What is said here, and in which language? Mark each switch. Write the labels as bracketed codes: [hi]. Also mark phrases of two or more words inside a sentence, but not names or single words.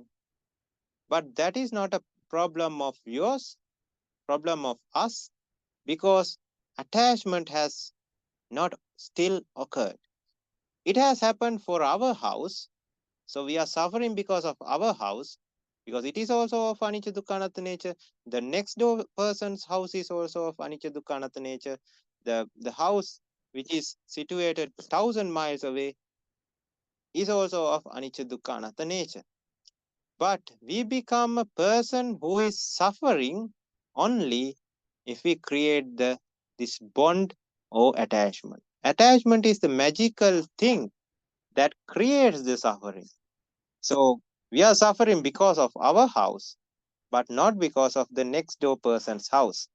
[en] But that is not a problem of yours, problem of us, because attachment has not still occurred. It has happened for our house, so we are suffering because of our house, because it is also of [pi] anicca dukkha anatta [en] nature. The next door person's house is also of [pi] anicca dukkha anatta [en] nature. The house which is situated 1,000 miles away is also of [pi] anicca dukkha anatta [en] nature. But we become a person who is suffering only if we create this bond or attachment. Attachment is the magical thing that creates the suffering. So we are suffering because of our house, but not because of the next door person's house.